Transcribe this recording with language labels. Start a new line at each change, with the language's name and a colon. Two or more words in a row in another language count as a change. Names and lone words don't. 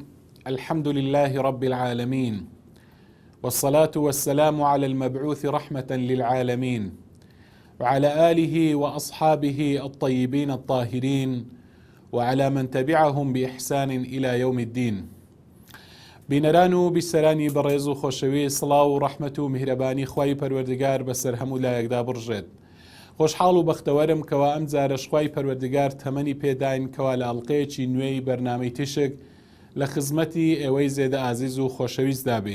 Arabic: الحمد لله رب العالمين، والصلاة والسلام على المبعوث رحمة للعالمين، وعلى آله وأصحابه الطيبين الطاهرين، وعلى من تبعهم بإحسان إلى يوم الدين.
Central Kurdish: بینەران بیسەرانی بەڕێز و خۆشەوی، سڵاو و ڕەحمەت و میهرەبانی خوای پەروەردگار بەسەر هەموو لایەکدا بڕژێت. خۆشحاڵ و بەختەوەرم کەوا ئەم جارەش خوای پەروەردگار تەمەنی پێداین کەوا لە ئەڵقەیەکی نوێی بەرنامەی تشک لە خزمەتی ئێوەی زێدە ئازیز و خۆشەویست دابین.